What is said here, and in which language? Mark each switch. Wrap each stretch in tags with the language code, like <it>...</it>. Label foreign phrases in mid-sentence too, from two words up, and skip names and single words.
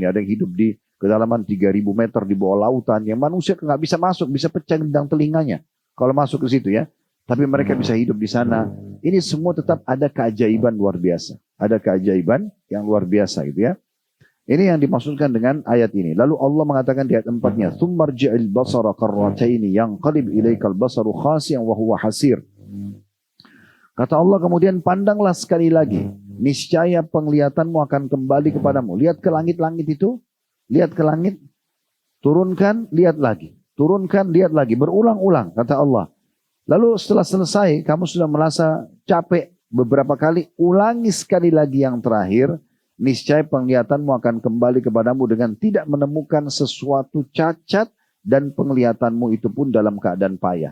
<id>Ada yang hidup di kedalaman 3.000 meter di bawah lautan, yang manusia nggak bisa masuk, bisa pecah gendang telinganya kalau masuk ke situ ya. Tapi mereka bisa hidup di sana. Ini semua tetap ada keajaiban luar biasa. Ada keajaiban yang luar biasa gitu ya. Ini yang dimaksudkan dengan ayat ini. Lalu Allah mengatakan di ayat 4-nya,</id> <ar>"ثم ارجع البصر كرتين ينقلب إليك البصر خاسئا وهو حسير."</ar> <id>Kata Allah kemudian, pandanglah sekali lagi, niscaya penglihatanmu akan kembali kepadamu. Lihat ke langit-langit itu, lihat ke langit, turunkan, lihat lagi. Turunkan, lihat lagi, berulang-ulang, kata Allah. Lalu setelah selesai, kamu sudah merasa capek beberapa kali, ulangi sekali lagi yang terakhir, niscaya penglihatanmu akan kembali kepadamu dengan tidak menemukan sesuatu cacat, dan penglihatanmu itu pun dalam keadaan payah.</id>